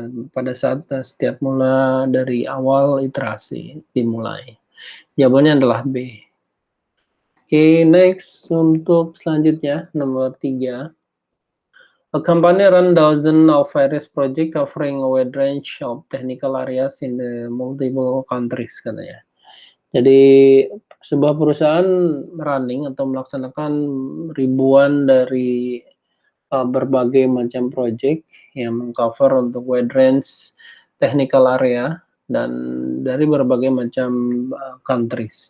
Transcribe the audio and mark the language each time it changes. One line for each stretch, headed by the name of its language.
Indonesian: Pada saat setiap mula dari awal iterasi dimulai. Jawabannya adalah B. Oke, next untuk selanjutnya nomor 3.
English: A company run dozens of various projects covering a wide range of technical areas in the multiple countries,
Indonesian: katanya. Jadi sebuah perusahaan running atau melaksanakan ribuan dari berbagai macam project yang mengcover untuk
English: wide range technical area
Indonesian: dan dari berbagai macam countries.